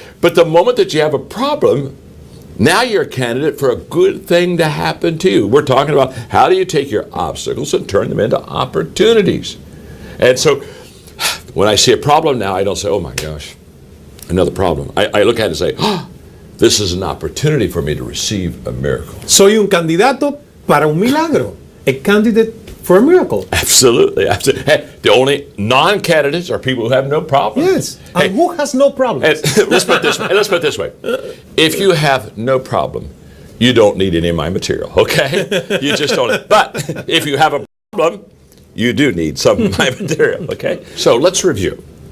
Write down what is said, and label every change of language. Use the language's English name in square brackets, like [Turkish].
[English] But the moment that you have a problem, now you're a candidate for a good thing to happen to you. We're talking about how do you take your obstacles and turn them into opportunities. And so when I see a problem now, I don't say, oh my gosh, another problem. I look at it and say, oh, this is an opportunity for me to receive a miracle. [Spanish] Soy un candidato para un milagro. [English] A candidate for a miracle. Absolutely. Hey, the only non-candidates are people who have no problem. Yes. And who has no problems? Let's put it this way. If you have no problem, you don't need any of my material, okay? You just don't. But if you have a problem, you do need some of my material, okay? So let's review.